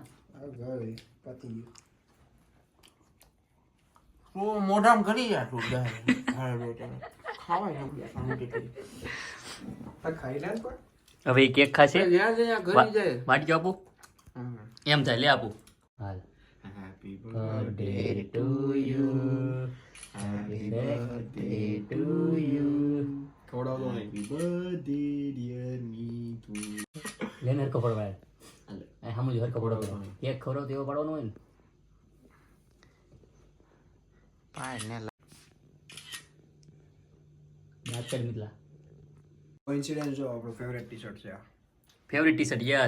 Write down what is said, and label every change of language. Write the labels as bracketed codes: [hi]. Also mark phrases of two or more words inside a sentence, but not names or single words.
[gu] ગઈ પતી ગયું. તું મોઢામાં ઘડી જા તું ખાવાય ને આ ખાઈ લે ને પણ. હવે એ કેક ખાશે. જ્યાં જ્યાં ઘડી જાય. વાટકી આપું એમ થાય, લે આપું. હાલ. [en] Happy birthday to you, happy birthday to you. [gu] ખવડાવો તો. [en] Happy birthday dear me to. [gu] લેને હરકો પડવાય. આ સામું જ હરકો પડો. કેક ખવડાવ તો એવો પાડવાનો હોય ને. પાય ને વાત કરી નીકળા. કોઇન્સિડન્સ જો આપણો [en] favourite T-shirt [gu] છે આ. [en] favourite T shirt, yes.